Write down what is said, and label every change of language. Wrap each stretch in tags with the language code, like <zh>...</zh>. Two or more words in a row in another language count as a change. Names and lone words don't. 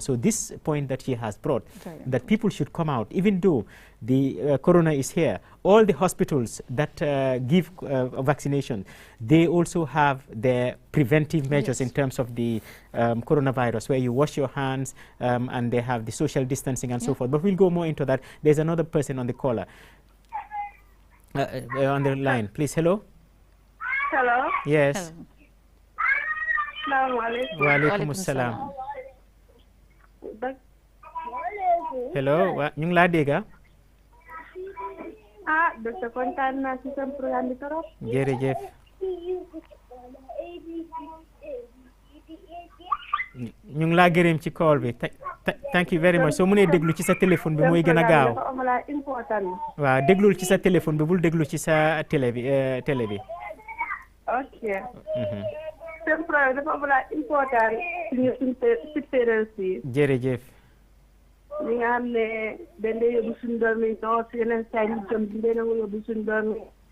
<en>So this point that she has brought, that people should come out, even though the corona is here, all the hospitals that give vaccination, they also have their preventive measures in terms of the coronavirus, where you wash your hands and they have the social distancing and so forth. But we'll go more into that. There's another person on the caller. On the line, please. Hello. Hello. Yes.</en> <ar>Assalamu alaikum. Wa alaikum assalam. Hello.</ar> <wo>Ñu ngi laa dégg. Docteur kontaan naa ci seen programme bi trop. Jërëjëf. ñu ngi laa gërëm ci call bi.</wo> <en>Thank you very much.</en> <wo>soo mënee déglu ci sa téléphone bi mooy gën a gaaw. waaw déglul ci sa téléphone bi bul déglu ci sa télé bi.</wo> <en>ok.</en> <wo>seen programme dafa am la important suñu supérieur si. jërëjëf. li nga xam ne dañ dee yóbbu suñu doom yi non si yeneen saa yi ñu jëm dañ yóbbu suñu doom yi.</wo>